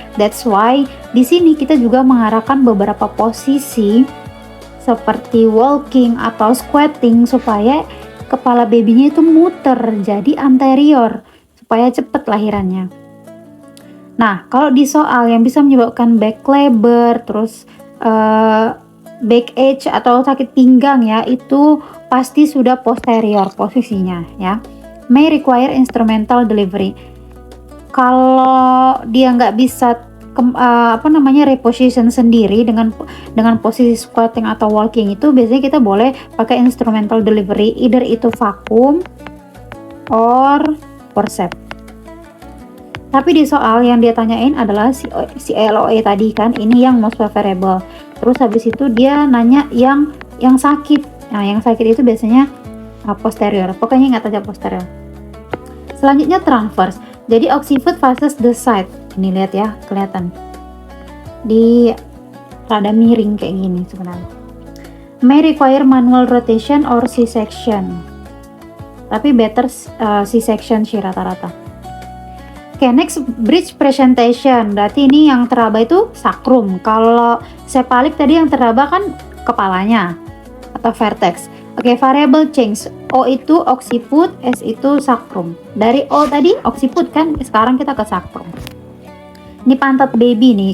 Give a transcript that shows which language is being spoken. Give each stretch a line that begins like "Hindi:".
Indonesian: That's why di sini kita juga mengarahkan beberapa posisi seperti walking atau squatting supaya kepala babynya itu muter jadi anterior supaya cepat lahirannya. Nah, kalau di soal yang bisa menyebabkan back labor, terus back ache atau sakit pinggang ya, itu pasti sudah posterior posisinya ya.
English: May require instrumental delivery.
Indonesian: Kalau dia nggak bisa reposition sendiri dengan posisi squatting atau walking, itu biasanya kita boleh pakai instrumental delivery, either itu vakum or forceps. Tapi di soal yang dia tanyain adalah si LOA tadi kan, ini yang most favorable. Terus habis itu dia nanya yang sakit. Nah, yang sakit itu biasanya posterior. Pokoknya ingat aja posterior. Selanjutnya transverse. Jadi occiput faces the side. Ini lihat ya, kelihatan. Di rada miring kayak gini sebenarnya.
English: May require manual rotation or C-section.
Indonesian: Tapi better C-section sih rata-rata.
English: Oke, next bridge presentation.
Indonesian: Berarti ini yang teraba itu sacrum. Kalau cephalic tadi yang teraba kan kepalanya atau vertex. Oke, variable change. O itu occiput, S itu sacrum. Dari O tadi occiput kan, sekarang kita ke sacrum. Ini pantat baby nih.